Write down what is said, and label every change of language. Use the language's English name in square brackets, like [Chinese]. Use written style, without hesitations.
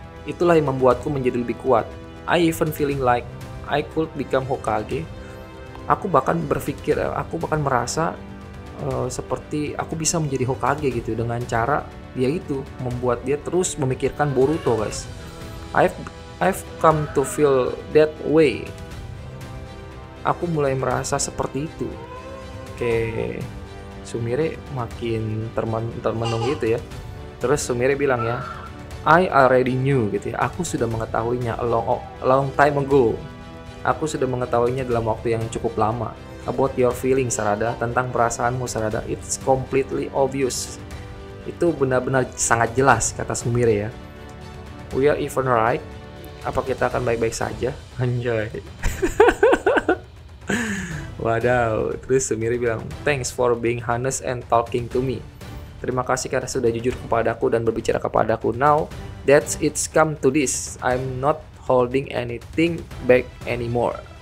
[Indonesian] Itulah yang membuatku menjadi lebih kuat. [English] I even feeling like I could become Hokage. [Indonesian] Aku bahkan merasa seperti aku bisa menjadi Hokage gitu dengan cara dia itu membuat dia terus memikirkan Boruto guys. [English] I've come to feel that way. [Indonesian] Aku mulai merasa seperti itu. Oke, Sumire makin termenung gitu ya. Terus Sumire bilang ya, [English] I already knew [Indonesian] gitu ya. Aku sudah mengetahuinya [English] a long time ago. [Indonesian] Aku sudah mengetahuinya dalam waktu yang cukup lama. [English] About your feelings, Sarada, [Indonesian] tentang perasaanmu, [English] Sarada. It's completely obvious. [Indonesian] Itu benar-benar sangat jelas, kata Sumire ya. [English] We are even right. [Indonesian] Apa kita akan baik-baik saja? Anjay. Wadaw. Terus Sumire bilang, [English] thanks for being honest and talking to me. [Indonesian] Terima kasih karena sudah jujur kepadaku dan berbicara kepadaku. [English] Now, that's it's come to this. I'm not holding anything back anymore.